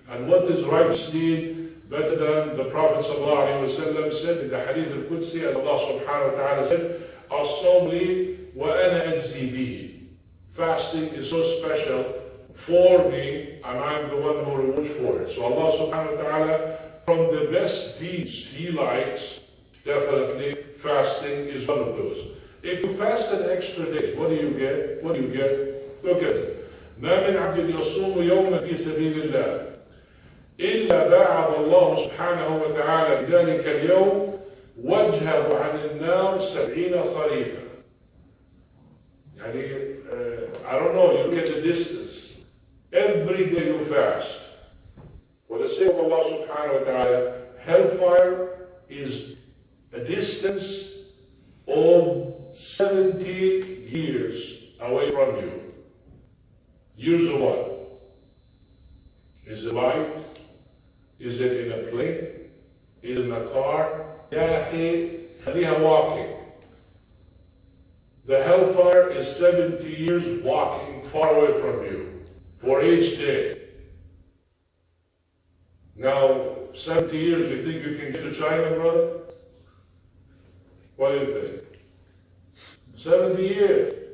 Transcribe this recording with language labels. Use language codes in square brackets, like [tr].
[en] And what is righteous deed better than the Prophet ﷺ said in the hadith al-Qudsi, as Allah subhanahu wa ta'ala said, [ar] الصَّوْمُ لِي وَأَنَا أَجْزِي بِهِ. [en] Fasting is so special for me, and I'm the one who rewards for it. So Allah subhanahu wa ta'ala, from the best deeds He likes, definitely fasting is one of those. If you fast an extra days, what do you get? What do you get? Look at this. [ar] ما من عبد يصوم يوما في سبيل الله إلا باعد الله سبحانه وتعالى بذلك اليوم وجهه عن النار 70 خريفا. يعني, [en] I don't know, you get the distance. Every day you fast. For the sake of Allah subhanahu wa ta'ala, hellfire is a distance of 70 years away from you. Years of what? Is it light? Is it in a plane? Is it in a car? [ar] يا أخي خليها [en] walking. The hellfire is 70 years walking far away from you for each day. Now, 70 years, you think you can get to China, brother? What do you think? 70 years.